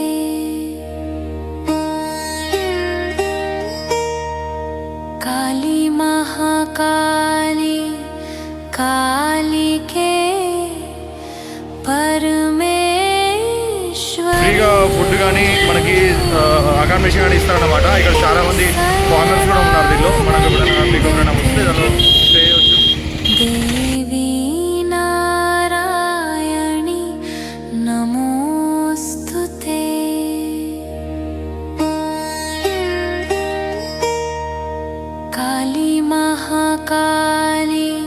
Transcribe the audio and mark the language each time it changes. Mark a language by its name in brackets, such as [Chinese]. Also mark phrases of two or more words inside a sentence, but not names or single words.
[Sanskrit] काली महाकाली कालिके परमेश्वरी। [Telugu] ఫ్రీగా ఫుడ్ కానీ మనకి అకామిడేషన్ కానీ ఇస్తారన్నమాట. ఇక్కడ చాలా మంది ఫారినర్స్ కూడా ఉన్నారు దీనిలో. మనకు ఎప్పుడైనా వస్తే దానిలో స్టే చేయవచ్చు. [Sanskrit] देवी नारायणी नमोस्तुते। काली महाकाली